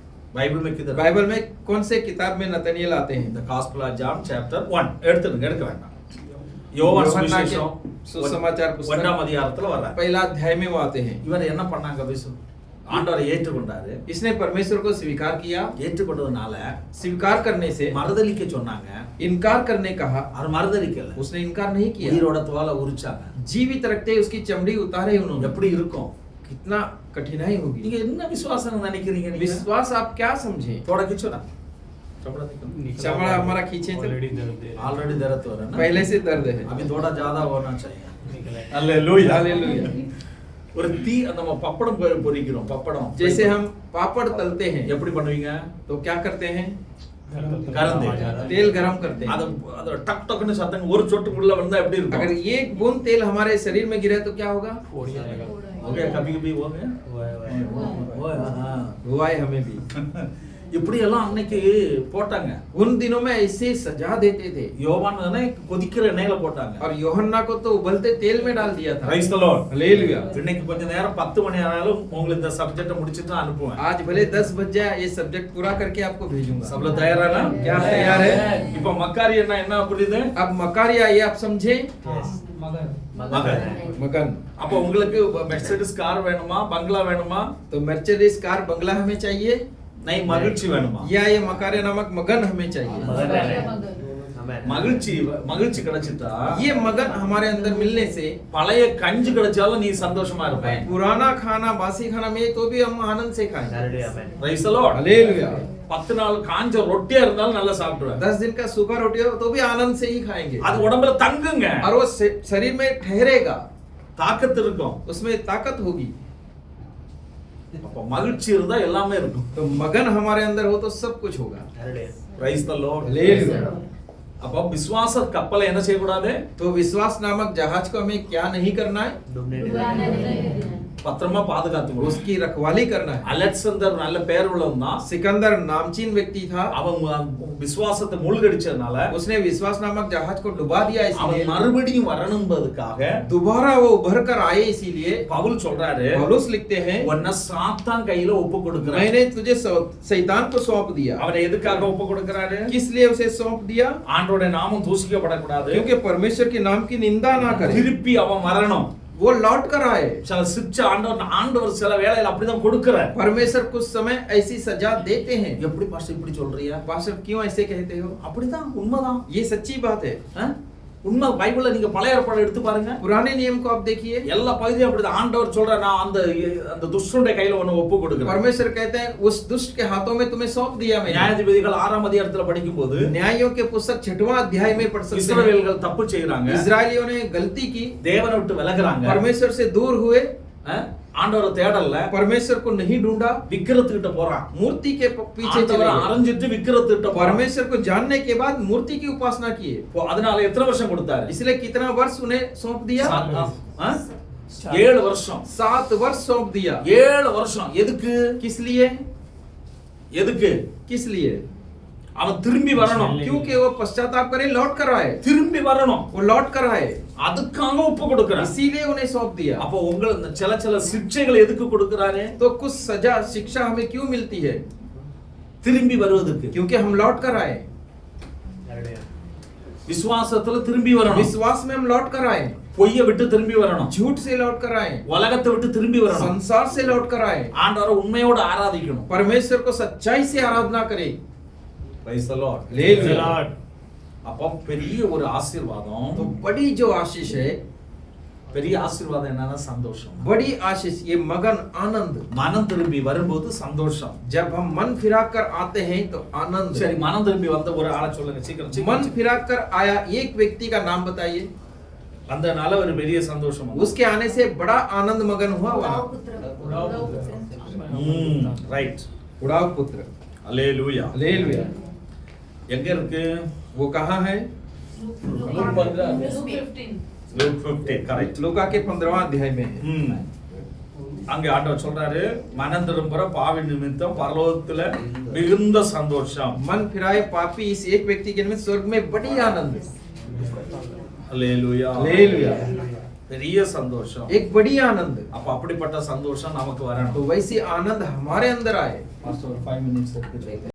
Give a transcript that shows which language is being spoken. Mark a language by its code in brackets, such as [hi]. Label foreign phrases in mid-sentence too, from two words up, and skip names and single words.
[hi] बाइबल में किधर? बाइबल में कौन से किताब में नतनिएल आते हैं? [en] The Gospel of John chapter 1 [ta] எடுத்துங்க எடுக்க வேண்டாம். யோவான் சுவிசேஷம் [hi] सुसमाचार पुस्तक [ta] ஒன்றாம் அதிகாரத்துல வர்றார். [hi] पहला अध्याय में वो आते हैं। [ta] இவர் என்ன பண்ணாங்க விசு? ஆண்டவரை ஏற்றுக்கொண்டாரு. [hi] इसने परमेश्वर को स्वीकार किया। [ta] ஏற்றுக்கொண்டதனால [hi] स्वीकार करने से [ta] மறுதலிக்க சொன்னாங்க. [hi] इनकार करने कहा, [ta] அவர் மறுதலிக்கல. [hi] उसने इनकार नहीं किया। [ta] உயிரோட தோலை உரிச்சாங்க. [hi] जीवित रखते उसकी चमड़ी उतारे उन्होंने। [ta] எப்படி இருக்கும்? [hi] कितना कठिनाई होगी। [ta] நீங்க என்ன விசுவாசம் நினைக்கிறீங்க? நீங்க [hi] विश्वास आप क्या समझे? थोड़ा खींचो ना, चमड़ा निकल। चमड़ा हमारा खींचे तो ऑलरेडी दर्द है। ऑलरेडी दर्द हो रहा है ना, पहले से दर्द है। अभी थोड़ा ज्यादा होना चाहिए। हालेलुया हालेलुया। [ta] ஒரு தீ நம்ம பப்படம் பொரிக்கிறோம். பப்படம் [hi] जैसे हम पापड़ तलते हैं [ta] எப்படி பண்ணுவீங்க? [hi] तो क्या करते हैं? [ta] கரந்து [hi] तेल गरम करते हैं। [ta] அது அது டக் டக்னு சத்தம் ஒரு சொட்டு உள்ள வந்தா எப்படி இருக்கும்? [hi] अगर एक बूंद तेल हमारे शरीर में गिरे तो क्या होगा? फोड़ जाएगा। हो गया कभी कभी हो गया हुआ है। हां हुआ है हमें भी। [ta] இப்படி எல்லாம் அன்னைக்கு போட்டாங்க. [hi] उन दिनों में ऐसे सजा देते थे। [ta] யோவானனை கொதிக்கிற எண்ணெயில போட்டாங்க. [hi] और यूहन्ना को तो उबलते तेल में डाल दिया था। [en] Praise the Lord. [hi] हालेलुया। [ta] இன்னைக்கு கொஞ்ச நேரம் 10 மணி ஆனாலும் உங்களுக்கு இந்த சப்ஜெக்ட்ட முடிச்சிட்டு நான் அனுப்புவேன். [hi] आज भले 10 बज जाए ये सब्जेक्ट पूरा करके आपको भेजूंगा। सब लोग तैयार है ना? क्या तैयार है? [ta] இப்போ மக்காரியன்னா என்ன புரியுது? [hi] अब मकारिया ये आप समझे? मगर [ta] மகன். [hi] मगन। [ta] அப்போ உங்களுக்கு மெர்சிடிஸ் கார் வேணுமா? பங்களா வேணுமா? [hi] तो मर्सिडीज कार बंगला हमें चाहिए [ta] नहीं மகிழ்ச்சி வேணுமா? [hi] या ये मकारिया नामक मगन हमें चाहिए? [ta] மகிழ்ச்சி மகிழ்ச்சி கிடைச்சிட்டா [hi] ये मगन हमारे अंदर मिलने से [ta] பழைய கஞ்சி கிடைச்சாலும் நீ சந்தோஷமா இருப்ப. [hi] पुराना खाना बासी खाना में तो भी हम आनंद से खाएंगे। [en] Praise the Lord. [hi] हालेलुया। [ta] 10 நாள் காஞ்ச ரொட்டியா இருந்தாலும் நல்லா சாப்பிடுவேன். [hi] 10 दिन का सूखा रोटी हो तो भी आनंद से ही खाएंगे। [ta] அது உடம்புல தங்குங்க. [hi] और वो शरीर में ठहरेगा, [ta] தாக்கத்து இருக்கும். [hi] उसमें ताकत होगी। [ta] அப்ப மகிழ்ச்சி இருந்தா எல்லாமே இருக்கும். [hi] तो मगन हमारे अंदर हो तो सब कुछ होगा। [en] Praise the Lord. [hi] हालेलुया। [ta] அப்ப விசுவாச கப்பலை என்ன செய்ய கூடாது? [hi] तो विश्वास नामक जहाज को हमें क्या नहीं करना है? [ta] பத்திரமா பாதுகாத்துக்கணும். [hi] उसकी रखवाली करना है। [ta] அலெக்சாந்தர் நல்ல பேர் உள்ளவன் தான். [hi] सिकंदर नामचीन व्यक्ति था। [ta] அவன் விசுவாசத்தை மூழ்கடிச்சதுனால [hi] उसने विश्वास नामक जहाज को डुबा दिया, [ta] அவன் [hi] इसलिए [ta] மறுபடியும் வரணும்ன்றதுக்காக [hi] दोबारा वो उभर कर आए। इसीलिए [ta] பவுல் சொல்றாரு, [hi] पौलुस लिखते हैं, [ta] உன்னை சாத்தான் கையில ஒப்பு கொடுக்கிறான். [hi] मैंने तुझे शैतान को सौंप दिया। [ta] அவனை எதுக்காக ஒப்பு கொடுக்கிறாரு? [hi] किस लिए उसे सौंप दिया? [ta] ஆண்டவருடைய நாமம் தூசிக்கப்படக்கூடாது. [hi] क्योंकि परमेश्वर के नाम की निंदा ना करे। [ta] திருப்பி அவன் வரணும். [hi] वो लौट कर आए। [ta] சில சிக்ஷை ஆண்டவர் சில வேளையில அப்படிதான் கொடுக்கிறார். [hi] परमेश्वर कुछ समय ऐसी सजा देते हैं। [ta] எப்படி பாஸ்டர் இப்படி சொல்றியா? [hi] पास्टर क्यों ऐसे कहते हो? [ta] அப்படிதான் உண்மைதான். [hi] ये सच्ची बात है। [ta] உண்மை. பைபிள்ல நீங்க பழைய ஏற்பாடு எடுத்து பாருங்க. [hi] पुराने नियम को आप देखिए, [ta] எல்லா பகுதியும் அப்படிதான். ஆண்டவர் சொல்ற நான் அந்த துஷ்டனுடைய கையில ஒன்னு ஒப்பு கொடுக்கிறேன். [hi] परमेश्वर कहते हैं उस दुष्ट के हाथों में तुम्हें सौंप दिया मैंने। [ta] நியாயாதிபதிகள் 6ஆம் அதிகாரத்துல படிக்கும்போது [hi] न्यायों के पुस्तक 6वां अध्याय में पढ़ सकते हैं। [ta] இஸ்ரவேலர்கள் தப்பு செய்றாங்க. [hi] इस्राएलियों ने गलती की, [ta] தேவனை விட்டு விலகுறாங்க. [hi] परमेश्वर से दूर हुए, [ta] ஆண்டவரை தேடல, [hi] परमेश्वर को नहीं ढूंढा, [ta] விக்கிரத்துக்கிட்ட போறான். [hi] मूर्ति के पीछे चले [ta] ஆண்டவரை [hi] गए। [ta] அரைஞ்சிட்டு விக்கிரத்துக்கிட்ட போறான். [hi] परमेश्वर को जानने के बाद मूर्ति की उपासना किए। [ta] அதனால எத்தனை வருஷம் கொடுத்தாரு? [hi] इसलिए कितना वर्ष उन्हें सौंप दिया? [ta] 7 வருஷம். [hi] 7 वर्ष सौंप दिया। [ta] 7 வருஷம். எதுக்கு? [hi] किस लिए? [ta] எதுக்கு? [hi] किस लिए? [ta] அவன் திரும்பி வரணும். [hi] क्योंकि वो पश्चाताप करे, लौट कर आए। [ta] திரும்பி வரணும். [hi] वो लौट कर आए, [ta] அதுக்காக ஒப்பு கொடுக்கிறார். [hi] इसीलिए उन्हें सौंप दिया। [ta] அப்போ உங்களுக்கு சில சிக்ஷைகள் எதுக்கு கொடுக்கிறாரு? [hi] तो कुछ सजा शिक्षा हमें क्यों मिलती है? [ta] திரும்பி வருவதற்கு. [hi] क्योंकि हम लौट कर आए। [ta] விசுவாசத்துல திரும்பி வரணும். [hi] विश्वास में हम लौट कर आए, [ta] பொய்யை விட்டு திரும்பி வரணும். [hi] झूठ से लौट कर आए, [ta] உலகத்தை விட்டு திரும்பி வரணும். [hi] संसार से लौट कर आए, [ta] ஆண்டவரை உண்மையோடு ஆராதிக்கணும். [hi] परमेश्वर को सच्चाई से आराधना करें। [en] Praise the Lord. Hallelujah. [ta] அப்போ பெரிய ஒரு ஆசீர்வாதம். [hi] तो बड़ी जो आशीष है, [ta] பெரிய ஆசீர்வாதம் என்னன்னா சந்தோஷம். [hi] बड़ी आशीष ये मगन आनंद। [ta] மனம் திரும்பி வரும்போது சந்தோஷம். [hi] जब हम मन फिराकर आते हैं तो आनंद। [ta] சரி, மனம் திரும்பி வந்த ஒரு ஆளை சொல்லுங்க சீக்கிரம் [hi] मन [ta] சீக்கிரம். [hi] फिराकर आया एक व्यक्ति का नाम बताइए। அதனால ஒரு பெரிய சந்தோஷம். उसके आने से बड़ा आनंद मगन हुआ उड़ाव वहाँ। पुत्र [ta] ரைட். [hi] उड़ाव पुत्र। [ta] அல்லேலூயா. [hi] हालेलुया। [ta] எங்க இருக்கு? [hi] वो कहाँ है? लूक 15 [ta] லூக் 15 கரெக்ட். [hi] लूका के 15वां अध्याय में है। [ta] அங்க ஆண்டவர் சொல்றாரு, மனம் திரும்புற பாவி நிமித்தம் பரலோகத்துல மிகுந்த சந்தோஷம். [hi] मन फिराए पापी इस एक व्यक्ति के निमित्त स्वर्ग में बड़ी आनंद। [ta] அல்லேலூயா. [hi] हालेलुया। [ta] பெரிய சந்தோஷம். [hi] एक बड़ी आनंद। [ta] அப்ப அப்படிப்பட்ட சந்தோஷம் நமக்கு வரணும். [hi] तो वैसी आनंद हमारे अंदर आए। [ta] பாஸ்டர் 5 minutes எடுத்துட்டு